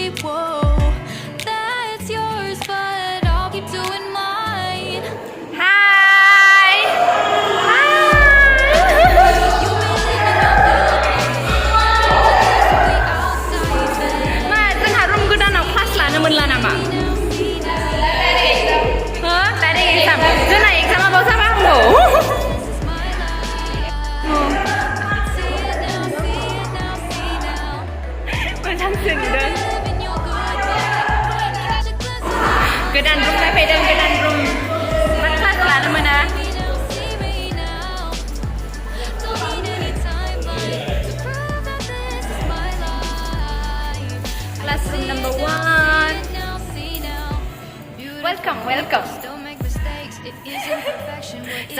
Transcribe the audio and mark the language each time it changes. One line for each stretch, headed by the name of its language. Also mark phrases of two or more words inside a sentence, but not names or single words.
English: Whoa, that's yours, but I'll keep doing mine. Hi.
Bodo: Ma, जोंहा रुम गोदानाव क्लास लानो मोनला नामा?
English: Direct exam.
Bodo: जोंना एक्जामा बाव जाबा हामगौ। मोजांसो नुदों। गोदान रुम नायफैदों गोदान रुम मा क्लास लानो मोना
English: classroom number 1 welcome जा